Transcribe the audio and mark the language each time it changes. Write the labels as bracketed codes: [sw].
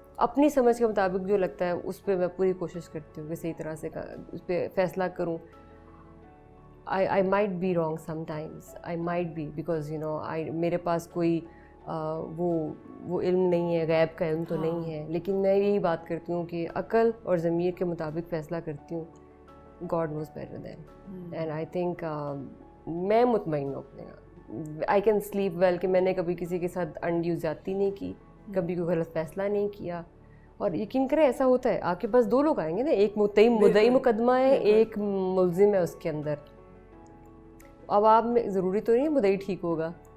[ur] اپنی سمجھ کے مطابق جو لگتا ہے اس پہ میں پوری کوشش کرتی ہوں کہ صحیح طرح سے اس پہ فیصلہ کروں. [en] I might be wrong sometimes, I might be, because you know [ur] میرے پاس کوئی وہ علم نہیں ہے, غیب کا علم تو نہیں ہے, لیکن میں یہی بات کرتی ہوں کہ عقل اور ضمیر کے مطابق فیصلہ کرتی ہوں. [en] God knows better than, and I think [ur] میں مطمئن ہوں اپنے. [en] I can sleep well [ur] کہ میں نے کبھی کسی کے ساتھ انڈیو زیادتی نہیں کی, کبھی کوئی غلط فیصلہ نہیں کیا. اور یقین کریں ایسا ہوتا ہے, آپ کے پاس دو لوگ آئیں گے نا, ایک مدعی مقدمہ ہے, ایک ملزم ہے اس کے اندر. اب آپ میں ضروری تو نہیں مدعی ٹھیک ہوگا.